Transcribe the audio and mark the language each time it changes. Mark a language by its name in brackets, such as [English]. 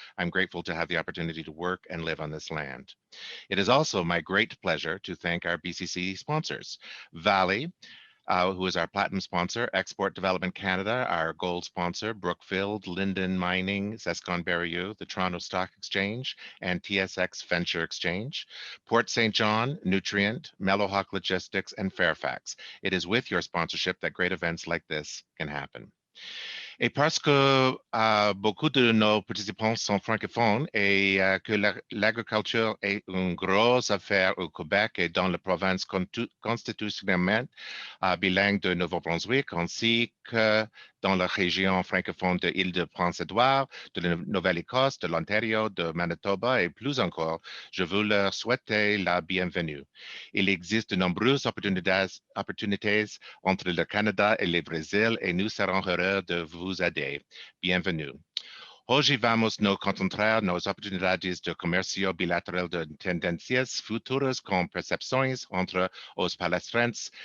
[English] I'm grateful to have the opportunity to work and live on this land. It is also my great pleasure to thank our BCC sponsors, Valley, who is our platinum sponsor, Export Development Canada, our gold sponsor, Brookfield, Linden Mining, Zescon Berrieux, the Toronto Stock Exchange, and TSX Venture Exchange, Port St. John, Nutrient, Mellowhawk Logistics, and Fairfax. It is with your sponsorship that great events like this can happen. [French] Et parce que beaucoup de nos participants sont francophones et que l'agriculture est une grosse affaire au Québec et dans la province constitutionnellement bilingue de Nouveau-Brunswick, ainsi que dans la région francophone de l'Île-de-France-Édouard, de la Nouvelle-Écosse, de l'Ontario, de Manitoba et plus encore, je veux leur souhaiter la bienvenue. Il existe de nombreuses opportunités entre le Canada et le Brésil et nous serons heureux de vous aider. Bienvenue. [Portuguese] Hoje vamos nos concentrar nas oportunidades de comércio bilateral de tendências futuras com percepções entre os palestrantes.